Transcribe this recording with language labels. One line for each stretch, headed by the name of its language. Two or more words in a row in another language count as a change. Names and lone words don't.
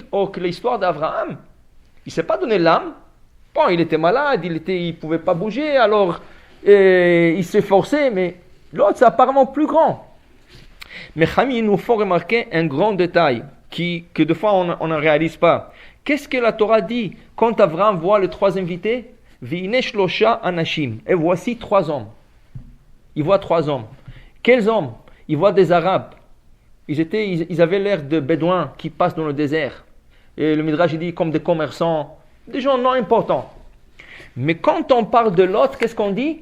French: Or que l'histoire d'Abraham, il ne s'est pas donné l'âme. Bon, il était malade, il ne pouvait pas bouger, alors il s'est forcé, mais l'autre, c'est apparemment plus grand. Mais Chami, il nous faut remarquer un grand détail que des fois on ne réalise pas. Qu'est-ce que la Torah dit quand Abraham voit les 3 invités?
Hebrew: והנה שלושה אנשים.
French: Et voici 3 hommes. Il voit 3 hommes. Quels hommes? Il voit des Arabes. Ils avaient l'air de bédouins qui passent dans le désert. Et le Midrash il dit comme des commerçants, des gens non importants. Mais quand on parle de Lot, qu'est-ce qu'on dit?